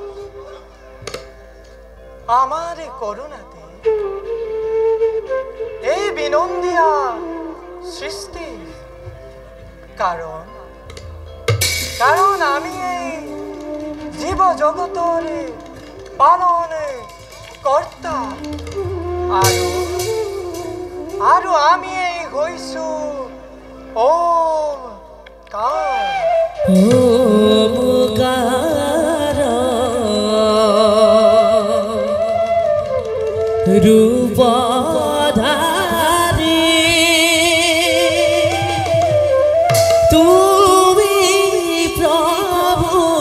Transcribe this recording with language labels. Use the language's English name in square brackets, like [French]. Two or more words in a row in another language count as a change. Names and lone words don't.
[Assamese] আমার করুণাতে এই বিনন্দিয়া সৃষ্টি কারণ কারণ আমি এই জীবজগতর পালন কর্তা আৰু আমি এই হৈছো ওমকাৰ রূপধারী তুমি প্রভু